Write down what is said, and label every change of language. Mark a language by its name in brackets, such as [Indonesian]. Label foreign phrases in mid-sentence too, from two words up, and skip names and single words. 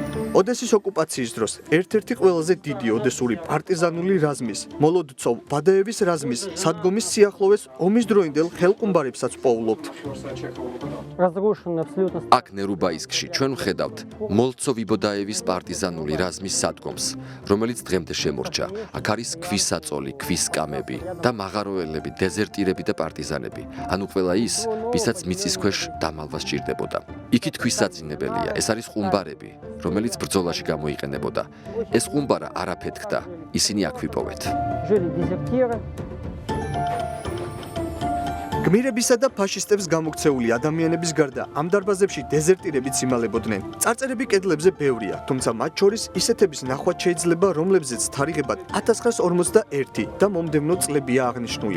[Georgian] ოდესის ოკუპაციის დროს ერთ-ერთი ყველაზე დიდი ოდესური პარტიზანული რაზმის, მოლოდცოვ ბადაევის რაზმის სადგომის სიახლოვეს ომის დროინდელ ხელყუმბარებსაც პოულობთ. [Russian] Разрушены абсолютно. [Georgian] აქ ნერუბაისკში ჩვენ ვხედავთ მოლცოვ-იბოდაევის პარტიზანული რაზმის სადგომს, რომელიც დღემდე შემორჩა. აქ არის ქვის საწოლი, ქვის კამები და მაღაროელები, დეზერტირები და პარტიზანები. ანუ ყველა ის, ვისაც მიწის ქვეშ დამალვა სჭირდებოდა. იქით ქვის საძინებელია, ეს არის ყუმბარები, რომელიც ბრძოლაში გამოიყენებოდა. ეს ყუმბარა არ აფეთქდა, ისინი აქ ვიპოვეთ. [Russian] Жили дезертиры. [Georgian] გმირებისა და ფაშისტებს გამოქცეული ადამიანების გარდა ამ დარბაზებში დეზერტირებიც იმალებოდნენ. წარწერები კედლებზე ბევრია, თუმცა მათ შორის ისეთების ნახვაც შეიძლება, რომლებზეც თარიღებად 1941 და მომდევნო წლებია აღნიშნული.